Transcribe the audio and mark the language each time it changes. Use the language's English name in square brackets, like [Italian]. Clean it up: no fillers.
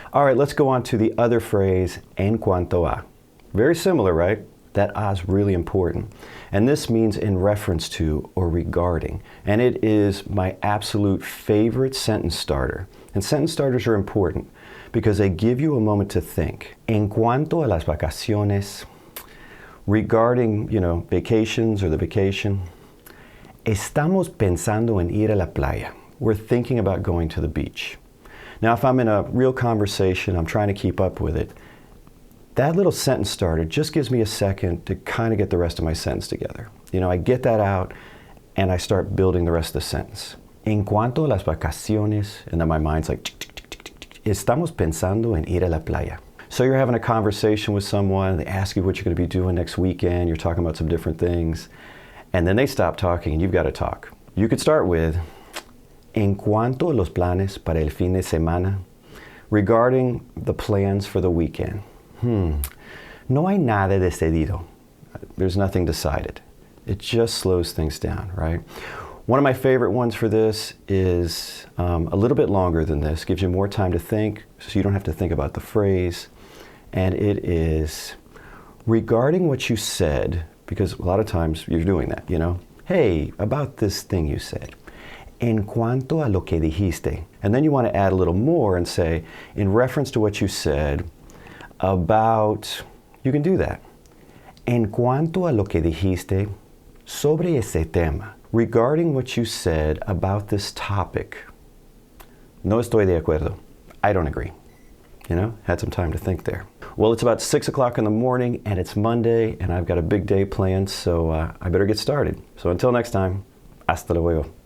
[English] All right, let's go on to the other phrase, en cuanto a. Very similar, right? That a is really important. And this means in reference to or regarding. And it is my absolute favorite sentence starter. And sentence starters are important because they give you a moment to think. [Spanish] En cuanto a las vacaciones, [English] regarding, vacations or the vacation, [Spanish] estamos pensando en ir a la playa. [English] We're thinking about going to the beach. Now, if I'm in a real conversation, I'm trying to keep up with it, that little sentence starter just gives me a second to kind of get the rest of my sentence together. I get that out and I start building the rest of the sentence. [Spanish] En cuanto a las vacaciones, [English] and then my mind's like, [Spanish] estamos pensando en ir a la playa. [English] So you're having a conversation with someone, they ask you what you're going to be doing next weekend, you're talking about some different things, and then they stop talking and you've got to talk. [Spanish] You could start with, en cuanto a los planes para el fin de semana, [English] regarding the plans for the weekend. [Spanish] No hay nada decidido. [English] There's nothing decided. It just slows things down, right? One of my favorite ones for this is a little bit longer than this, gives you more time to think, so you don't have to think about the phrase. And it is, regarding what you said, because a lot of times you're doing that, Hey, about this thing you said. [Spanish] En cuanto a lo que dijiste. [English] And then you want to add a little more and say, in reference to what you said about, you can do that. [Spanish] En cuanto a lo que dijiste sobre ese tema. [English] Regarding what you said about this topic. [Spanish] No estoy de acuerdo. [English] I don't agree. You know, had some time to think there. Well, it's about 6 o'clock in the morning and it's Monday and I've got a big day planned, so I better get started. So until next time, [Spanish] hasta luego.